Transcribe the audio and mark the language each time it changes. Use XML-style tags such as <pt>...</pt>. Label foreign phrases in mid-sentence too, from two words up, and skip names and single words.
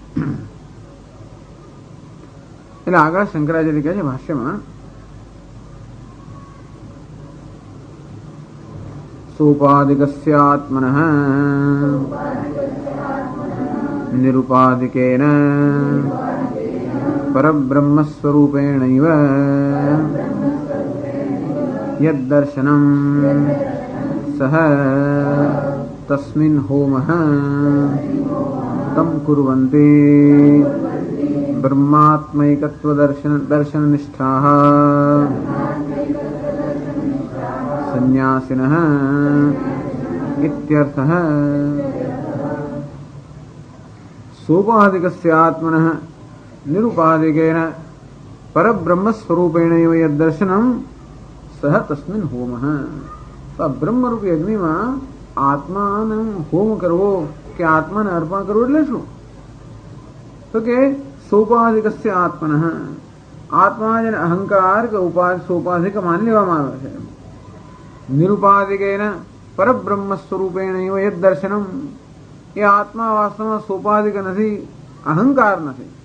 <gu>એટલે આગળ શંકરાચાર્ય કહે છે ભાષ્યમાં,</gu> <sa>સોપાધિકસ્યાત્મનઃ નિરુપાધિકેન પરબ્રહ્મસ્વરૂપેણૈવ યદ્દર્શનમ સહ તસ્મિન હોમઃ તમ કુર્વન્તિ ब्रह्मात्मैकत्व दर्शन निष्ठाः संन्यासिनः इत्यर्थः। सोपाधिकस्य आत्मनः निरुपाधिकेन परब्रह्मस्वरूपेणैव यद्दर्शनं सह तस्मिन् होमः।</sa> <gu>તો બ્રહ્મ રૂપી અગ્નિ માં આત્મા ને હોમ કરવો કે આત્મા ને અર્પણ કરવો એટલે શું? તો કે</gu> <sa>સોપાધિકસ્ય આત્મનઃ,</sa> <gu>આત્મા જેને અહંકાર કે સોપાધિક માની લેવામાં આવે છે.</gu> <sa>નિરુપાધિકેન પરબ્રહ્મ સ્વરૂપેણ યદ દર્શનમ,</sa> <gu>એ આત્મા વાસ્તવમાં સોપાધિક નથી, અહંકાર નથી.</gu>